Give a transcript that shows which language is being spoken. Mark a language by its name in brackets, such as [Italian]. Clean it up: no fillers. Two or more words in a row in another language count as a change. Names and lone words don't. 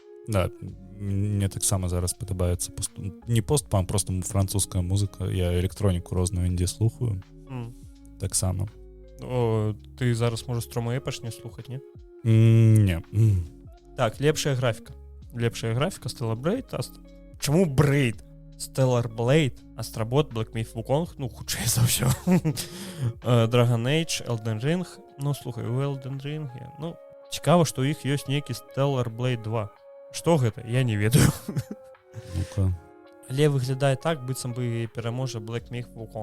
[Belarusian] Да, мне таксама зараз падабаецца не постпанк, просто французская музыка. Я электроніку розную індзе слухаю. Таксама. Ты зараз можаш Строма Эпаш не слухаць, не? Не. Так, лепшая графіка. Лепшая графіка Stellar Blade. Чаму Braid? Stellar Blade, Astrobot, Black Myth Wukong, ну, хутчэй за ўсё. Dragon Age, Elden Ring. Ну, слухай, у Elden Ring, ну, цікава, што ў іх ёсць нейкі Stellar Blade 2. Што гэта? Я не ведаю. Ну-ка. Але выглядае так, быццам бы пераможа Black Myth Wukong.